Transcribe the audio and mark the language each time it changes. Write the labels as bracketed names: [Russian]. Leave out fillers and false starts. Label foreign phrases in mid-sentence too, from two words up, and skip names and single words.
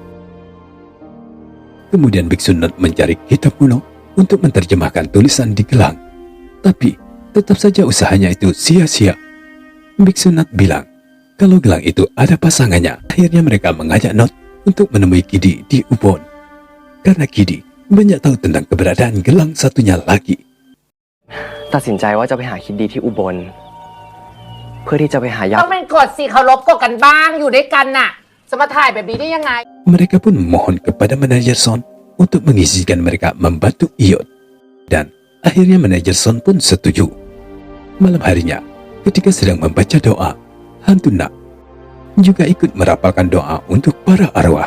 [Indonesian] Kemudian biksu Nut mencari kitab kuno untuk menerjemahkan tulisan di gelang. Tapi tetap saja usahanya itu sia-sia. Biksu Nut bilang kalau gelang itu ada pasangannya. Akhirnya mereka mengajak Nut untuk menemui Kidi di Ubon. Karena Kidi banyak tahu tentang keberadaan gelang satunya lagi. [Thai] ตัดสินใจว่าจะไปหาคิดดีที่อุบลเพื่อที่จะไปหาญา ต้อ ติ งเป็นกฎสิเคารพกฎกันบ้างอยู่ด้วยกันน่ะจะมาถ่ายแบบนี้ได้ยังไง [Indonesian] Mereka pun memohon kepada manajer Son untuk mengizinkan mereka membantu Iot. Dan akhirnya manajer Son pun setuju. Malam harinya, ketika sedang membaca doa, hantu Nak juga ikut merapalkan doa untuk para arwah.